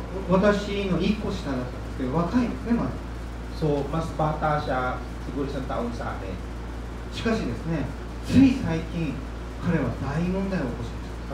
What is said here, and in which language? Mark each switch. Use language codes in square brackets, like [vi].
[ja] 私の1個下だったんですけど、若いんですね、まだ。 [tl] So, mas bata siya, siguro isang taon sa akin. [ja] しかしですね、つい最近、彼は大問題を起こしました。